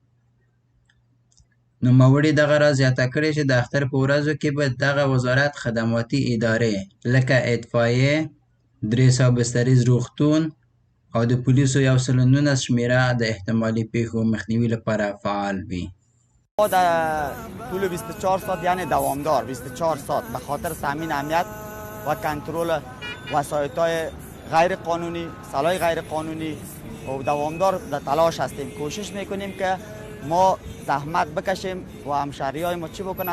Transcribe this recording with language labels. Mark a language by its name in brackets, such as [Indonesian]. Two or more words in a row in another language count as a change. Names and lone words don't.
[Pashto] نوموړي دغه راز زیاته کړې چې د اختر په ورځو کې به دغه وزارت خدماتي ادارې لکه اطفایې، 300 بستریز روغتون او د پولیسو 119 شمېره د احتمالي پیښو مخنیوي لپاره فعال وي. [Persian] ما در طول 24 ساعت یعنی دوامدار 24 ساعت به خاطر تامین امنیت و کنترل وسایط‌های غیر قانونی، سلاح غیر قانونی و دوامدار در تلاش هستیم. کوشش میکنیم که ما زحمت بکشیم و همشهری‌های ما چی بکنن؟